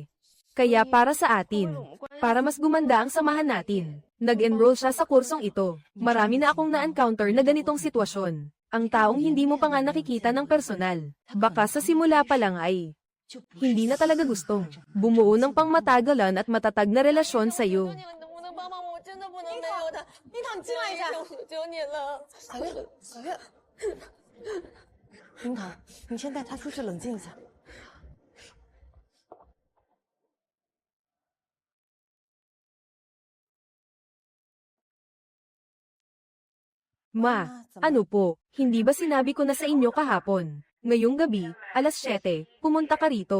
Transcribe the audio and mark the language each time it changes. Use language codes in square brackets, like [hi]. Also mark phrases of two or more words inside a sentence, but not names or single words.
[tl] Kaya para sa atin, para mas gumanda ang samahan natin, nag-enroll siya sa kursong ito. Marami na akong na-encounter na ganitong sitwasyon. Ang taong hindi mo pa nga nakikita ng personal. Baka sa simula pa lang ay hindi na talaga gustong bumuo ng pangmatagalan at matatag na relasyon sa'yo. [zh] 樱桃，你先带他出去冷静一下。 [tl] Ma, ano po, hindi ba sinabi ko na sa inyo kahapon? Ngayong gabi, alas 7, pumunta ka rito.